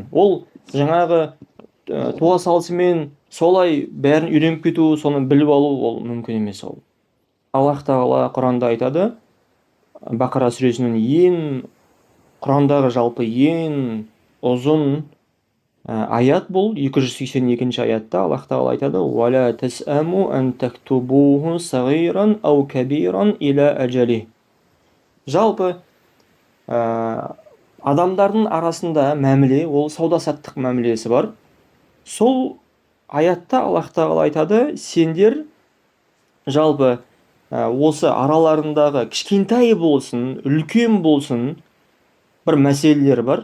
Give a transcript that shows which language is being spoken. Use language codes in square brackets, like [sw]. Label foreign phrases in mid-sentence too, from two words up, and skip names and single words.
[kk] Ол жаңағы туа салысымен солай бәрін үйреніп кету, соны біліп алу ол мүмкін емес ол. Аллах тағала Құранда айтады, Бақара сүресінің Құрандағы жалпы ең ұзын аят бұл 282 аятта Аллах тағала айтады: [ar] "ولا تسأموا أن تكتبوه صغيرا أو كبيرا إلى أجله". [kk] Жалпы адамдардың арасында мәміле, ол сауда-саттық мәмілесі бар. Сол аятта Аллах тағала айтады, сендер жалпы осы араларындағы кішкентай болсын, үлкен болсын, бір мәселелер бар.